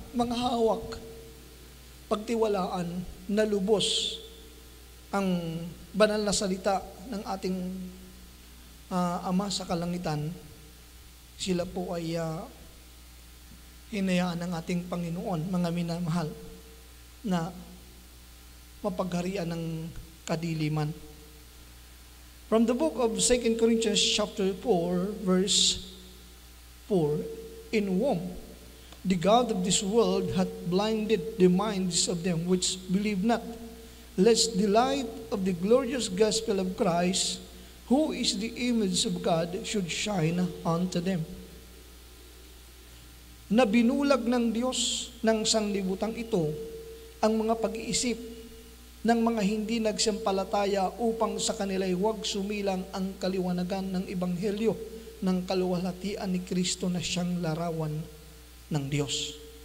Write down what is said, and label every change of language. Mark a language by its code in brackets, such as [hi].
[tl] mga hawak, pagtiwalaan na lubos ang banal na salita ng ating Ama sa kalangitan, sila po ay hinayaan ng ating Panginoon, mga minamahal, na mapagharian ng kadiliman. [en] From the book of 2 Corinthians chapter 4, verse 4, in whom the God of this world hath blinded the minds of them which believe not, lest the light of the glorious gospel of Christ, who is the image of God, should shine unto them. [tl] Na binulag ng Diyos ng sanglibutang ito ang mga pag-iisip ng mga hindi nagsampalataya upang sa kanila'y huwag sumilang ang kaliwanagan ng Ebanghelyo ng kaluwalhatian ni Kristo na siyang larawan ng Diyos.